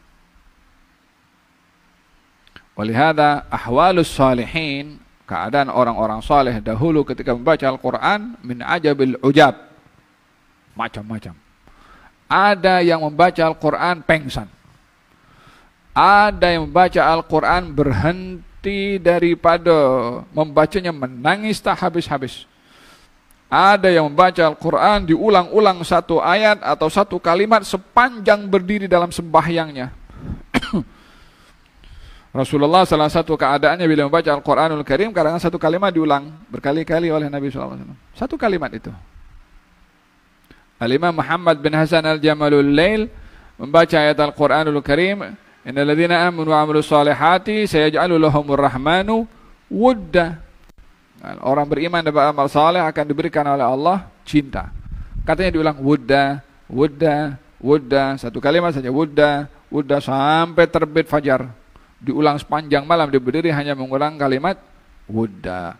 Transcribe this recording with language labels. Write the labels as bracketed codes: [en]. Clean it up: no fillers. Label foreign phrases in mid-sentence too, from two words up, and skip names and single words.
[ar] ولهذا أحوال الصالحين, [ms] keadaan orang-orang saleh dahulu ketika membaca Al-Quran, [ar] من عجب العجاب, [ms] macam-macam. Ada yang membaca Al-Quran pengsan, ada yang membaca Al-Quran berhenti daripada membacanya, menangis tak habis-habis. Ada yang membaca Al-Quran diulang-ulang satu ayat atau satu kalimat sepanjang berdiri dalam sembahyangnya. Rasulullah salah satu keadaannya bila membaca Al-Quranul Karim, kadang-kadang satu kalimat diulang berkali-kali oleh Nabi SAW. Satu kalimat itu. Al-Imam Muhammad bin Hasan Al-Jamalul Lail membaca ayat Al-Quranul Karim, [ar] إن الذين آمنوا وعملوا الصالحات سيجعل لهم الرحمن ودا. [ms] Orang beriman dan beramal saleh akan diberikan oleh Allah cinta. Katanya diulang wudda, wudda, wudda, satu kalimat saja, wudda, wudda sampai terbit fajar. Diulang sepanjang malam, dia berdiri hanya mengulang kalimat wudda.